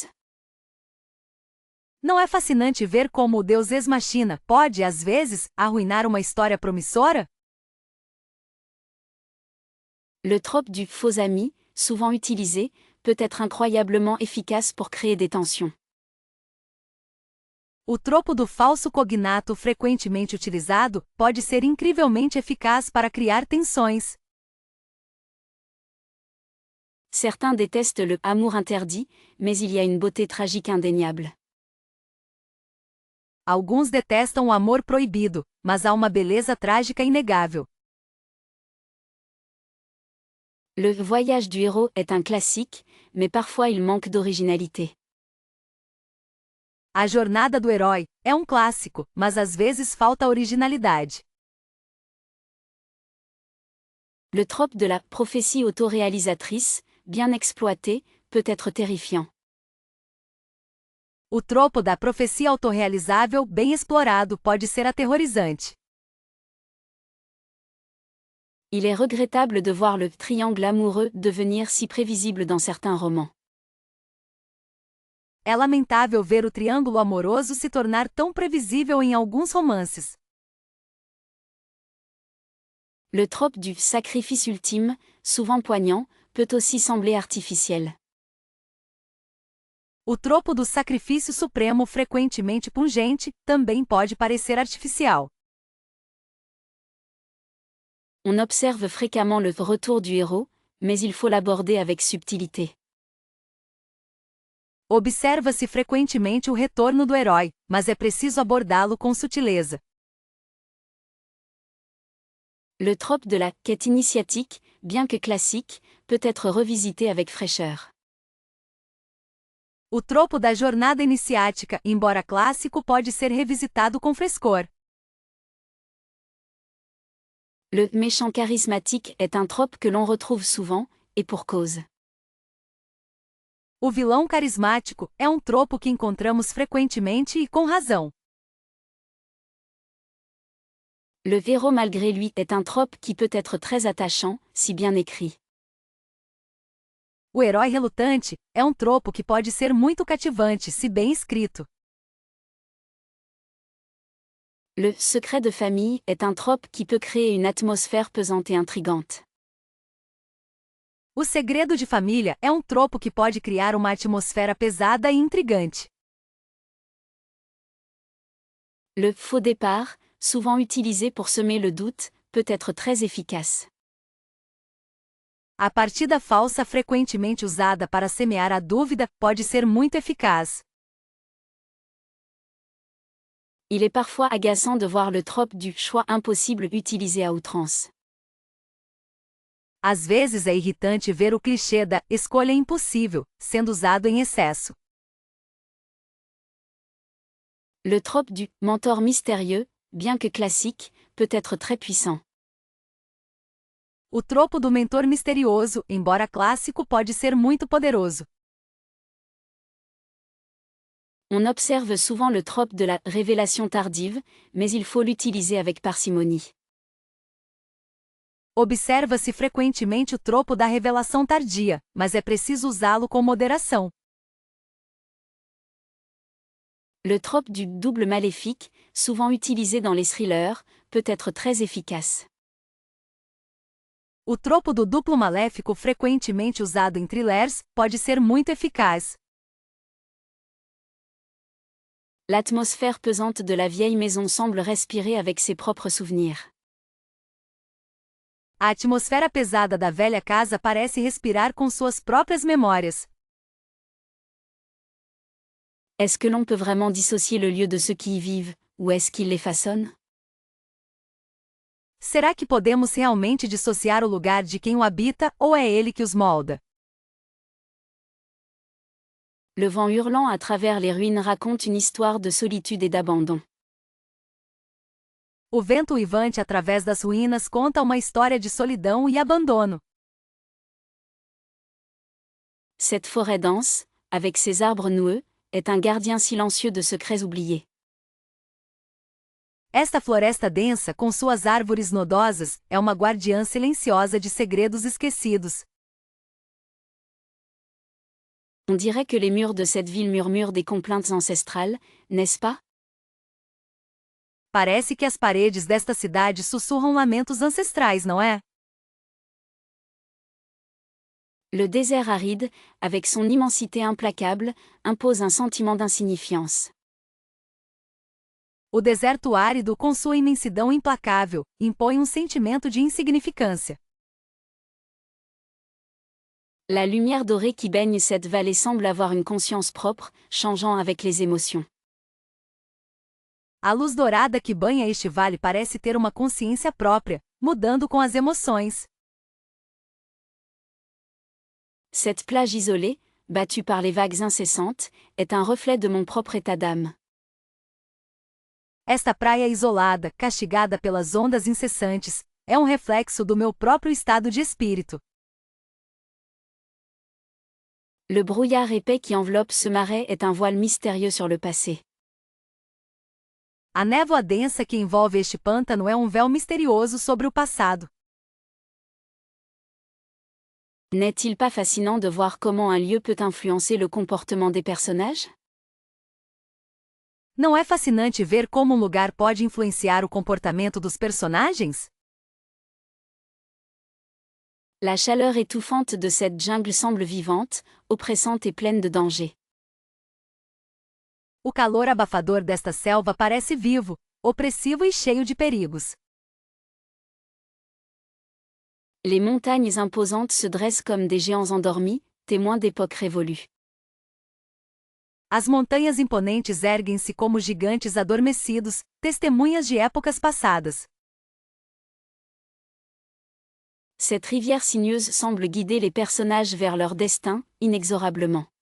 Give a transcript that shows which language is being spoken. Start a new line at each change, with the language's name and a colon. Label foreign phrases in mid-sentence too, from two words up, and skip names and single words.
Portuguese: Não é fascinante ver como o
Latin: Deus ex machina
Portuguese: pode, às vezes, arruinar uma história promissora?
French: Le trope du faux ami, souvent utilisé, peut être incroyablement efficace pour créer des tensions.
Portuguese: O tropo do falso cognato frequentemente utilizado pode ser incrivelmente eficaz para criar tensões.
French: Certains détestent le amour interdit, mais il y a une beauté tragique indéniable.
Portuguese: Alguns detestam o amor proibido, mas há uma beleza trágica inegável.
French: Le voyage du héros est un classique, mais parfois il manque d'originalité.
Portuguese: A jornada do herói é um clássico, mas às vezes falta originalidade.
French: Le trope de la prophétie autoréalisatrice, bien exploité, peut être terrifiant.
Portuguese: O tropo da profecia autorrealizável bem explorado pode ser aterrorizante.
French: Il est regrettable de voir le triangle amoureux devenir si prévisible dans certains romans.
Portuguese: É lamentável ver o triângulo amoroso se tornar tão previsível em alguns romances.
French: Le trope du sacrifice ultime, souvent poignant, peut aussi sembler artificiel.
Portuguese: O tropo do sacrifício supremo frequentemente pungente também pode parecer artificial.
French: On observe fréquemment le retour du héros, mais il faut l'aborder avec subtilité.
Portuguese: Observa-se frequentemente o retorno do herói, mas é preciso abordá-lo com sutileza.
French: Le trope de la quête initiatique, bien que classique, peut être revisité avec fraîcheur.
Portuguese: O tropo da jornada iniciática, embora clássico, pode ser revisitado com frescor.
French: Le méchant charismatique est un trope que l'on retrouve souvent, et pour cause.
Portuguese: O vilão carismático é um tropo que encontramos frequentemente e com razão.
French: Le héros malgré lui est un trope qui peut être très attachant, si bien écrit.
Portuguese: O herói relutante é um tropo que pode ser muito cativante se bem escrito.
French: Le secret de famille est un trope qui peut créer une atmosphère pesante et intrigante.
Portuguese: O segredo de família é um tropo que pode criar uma atmosfera pesada e intrigante.
French: Le faux départ, souvent utilisé pour semer le doute, peut être très efficace.
Portuguese: A partida falsa frequentemente usada para semear a dúvida pode ser muito eficaz.
French: Il est parfois agaçant de voir le trope du choix impossible utilisé à outrance.
Portuguese: Às vezes é irritante ver o clichê da escolha impossível sendo usado em excesso.
French: Le trope du mentor mystérieux, bien que classique, peut être très puissant.
Portuguese: O tropo do mentor misterioso, embora clássico, pode ser muito poderoso.
French: On observe souvent le trope de la révélation tardive, mais il faut l'utiliser avec parcimonie.
Portuguese: Observa-se frequentemente o tropo da revelação tardia, mas é preciso usá-lo com moderação.
French: Le trope du double maléfique, souvent utilisé dans les thrillers, peut être très efficace.
Portuguese: O tropo do duplo maléfico frequentemente usado em thrillers pode ser muito eficaz.
French: L'atmosphère pesante de la vieille maison semble respirer avec ses propres souvenirs.
Portuguese: A atmosfera pesada da velha casa parece respirar com suas próprias memórias.
French: Est-ce que l'on peut vraiment dissocier le lieu de ceux qui y vivent, ou est-ce qu'ils les façonnent?
Portuguese: Será que podemos realmente dissociar o lugar de quem o habita ou é ele que os molda?
French: Le vent hurlant à travers les ruines raconte une histoire de solitude et d'abandon.
Portuguese: O vento uivante através das ruínas conta uma história de solidão e abandono.
French: Cette forêt dense, avec ses arbres noueux, est un gardien silencieux de secrets oubliés.
Portuguese: Esta floresta densa, com suas árvores nodosas, é uma guardiã silenciosa de segredos esquecidos.
French: On dirait que les murs de cette ville murmurent des complaintes ancestrales, n'est-ce pas?
Portuguese: Parece que as paredes desta cidade sussurram lamentos ancestrais, não é?
French: Le désert aride, avec son immensité implacable, impose un sentiment d'insignifiance.
Portuguese: O deserto árido, com sua imensidão implacável, impõe um sentimento de insignificância.
French: La lumière dorée qui baigne cette vallée semble avoir une conscience propre, changeant avec les émotions.
Portuguese: A luz dourada que banha este vale parece ter uma consciência própria, mudando com as emoções.
French: Cette plage isolée, battue par les vagues incessantes, est un reflet de mon propre état d'âme.
Portuguese: Esta praia isolada, castigada pelas ondas incessantes, é um reflexo do meu próprio estado de espírito.
French: Le brouillard épais qui enveloppe ce marais est un voile mystérieux sur le passé.
Portuguese: A névoa densa que envolve este pântano é um véu misterioso sobre o passado.
French: N'est-il pas fascinant de voir comment un lieu peut influencer le comportement des personnages?
Portuguese: Não é fascinante ver como um lugar pode influenciar o comportamento dos personagens?
French: La chaleur étouffante de cette jungle semble vivante, oppressante et pleine de dangers.
Portuguese: O calor abafador desta selva parece vivo, opressivo e cheio de perigos.
French: Les montagnes imposantes se dressent comme des géants endormis, témoins d'époques révolues.
Portuguese: As montanhas imponentes erguem-se como gigantes adormecidos, testemunhas de épocas passadas.
French: Cette rivière sinueuse semble guider les personnages vers leur destin, inexorablement.